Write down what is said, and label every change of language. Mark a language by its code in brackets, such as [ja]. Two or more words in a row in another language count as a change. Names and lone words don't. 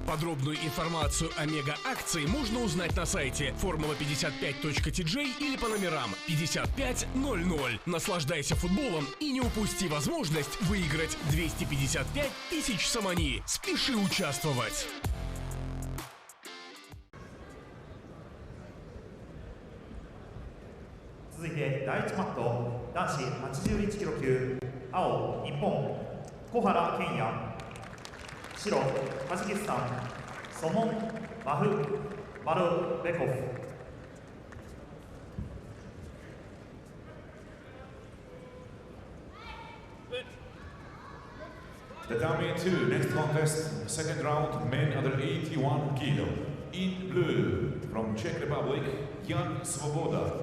[ru] Подробную информацию о мега-акции можно узнать на сайте formula55.tj или по номерам 5500. Наслаждайся футболом и не упусти возможность выиграть 255 тысяч самани. Спеши участвовать! [ja] 続いて第1マット男子81キロ級青日本小原健也白タジキスタンソモンマフマルベコフ。 [en] Tatami 2, next contest, second round, men under 81 kilo. In blue, from Czech Republic, Jan Svoboda.